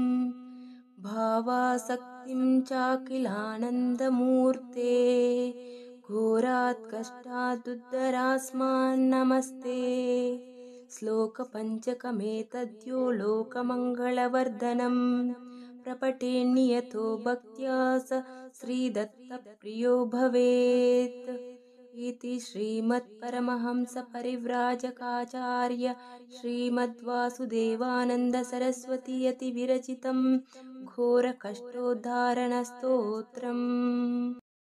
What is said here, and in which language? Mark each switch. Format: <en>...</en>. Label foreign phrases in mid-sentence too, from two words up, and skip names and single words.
<sa>భావాసక్తిం చాకిలానందమూర్తే ఘోరాత్ కష్టాదుద్ధరాస్మాన్ నమస్తే. శ్లోక పంచకమేతద్యో లోకమంగళవర్ధనం ప్రపఠేన్నియతో భక్త్యా స శ్రీదత్త ప్రియో భవేత్. इति श्रीमत्परमहंस परिव्राजकाचार्य श्रीमद्वासुदेवानंद सरस्वती यति विरचितं घोर कष्टोद्धारण स्तोत्रम्.</sa>